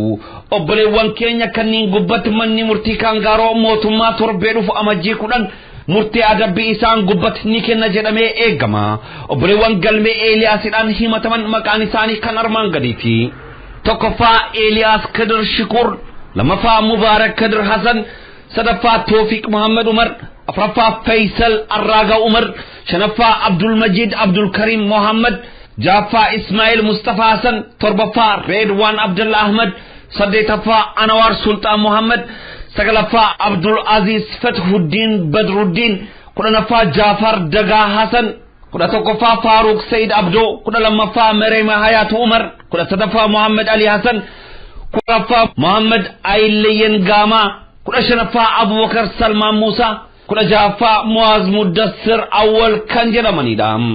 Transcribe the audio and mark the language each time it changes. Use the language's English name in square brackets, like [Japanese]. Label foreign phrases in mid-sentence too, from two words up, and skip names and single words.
[Oromo] Obboleewwan keenya kanneen gubbatti manni murtii kaangaaroo mootummaa torbeedhuuf amajjii 10 murtii adabbii isaan gubbatti ni kenna jedhamee eegama. Obboleewwan galmee Eeliyaasiidhaan himataman maqaan isaanii kan armaan gadiiti. tokkoffaa Eeliyaas Kadir Shikur, lamaffaa Mubaarak Kadir Hasan, sadaffaa Toofiq Muhammad Umar, afraffaa Faisal Arraga Umar, shanaffaa Abdul Majid Abdul Karim Muhammad, jaffaa Ismail Mustafa Hasan, torbaffaa Redwan Abdullah Ahmad, saddeetaffaa Anwar Sultan Muhammad, sagalaffaa Abdul Aziz Fathuddin Badruddin, kudhanaffaa Jafar Daga Hasan, 11ffaa Faruq Said Abdo, 12ffaa Merema Hayat Umar, 13ffaa Muhammad Ali Hasan, 14ffaa Muhammad Ayliyan Gama, 15ffaa Abubakar Salman Musa, 16ffaa Muaz Mudassir Awwal kan jedhamanidha.